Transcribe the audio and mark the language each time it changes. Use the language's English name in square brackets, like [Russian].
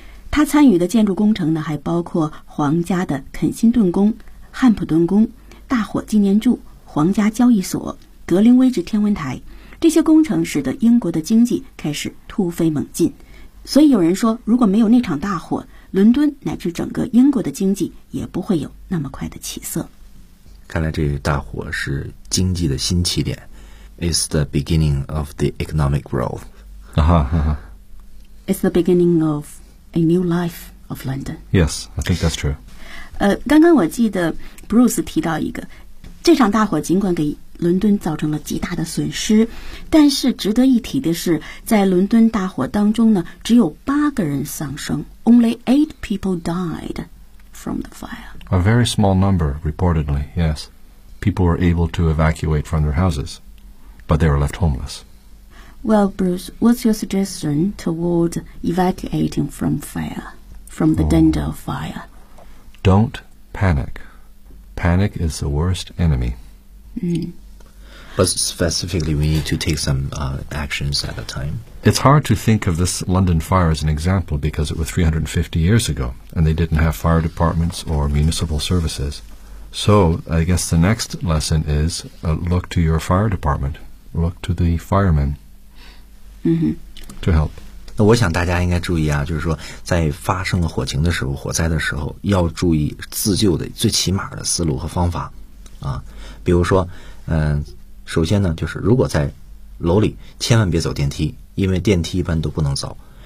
[Chinese] 他参与的建筑工程呢，还包括皇家的肯辛顿宫、汉普顿宫、大火纪念柱、皇家交易所、格林威治天文台，这些工程使得英国的经济开始突飞猛进。所以有人说，如果没有那场大火，伦敦乃至整个英国的经济也不会有那么快的起色。看来这大火是经济的新起点。 [English] It's the beginning of the economic growth. It's the beginning of a new life of London. Yes, I think that's true. [Chinese] 刚刚我记得Bruce 提到一个，这场大火尽管给伦敦造成了极大的损失，但是值得一提的是，在伦敦大火当中呢，只有八个人丧生 ， [English] Only eight people died from the fire. A very small number, reportedly, yes. People were able to evacuate from their houses, but they were left homeless. Well, Bruce, what's your suggestion toward evacuating from fire, from the danger of fire? Don't panic.Panic is the worst enemy. But specifically, we need to take some、actions at a time. It's hard to think of this London fire as an example because it was 350 years ago, and they didn't have fire departments or municipal services. So I guess the next lesson is、look to your fire department. Look to the firemen、to help. [Chinese] 那我想大家应该注意啊，就是说在发生了火情的时候，火灾的时候，要注意自救的最起码的思路和方法啊。比如说，首先呢，就是如果在楼里，千万别走电梯，因为电梯一般都不能走。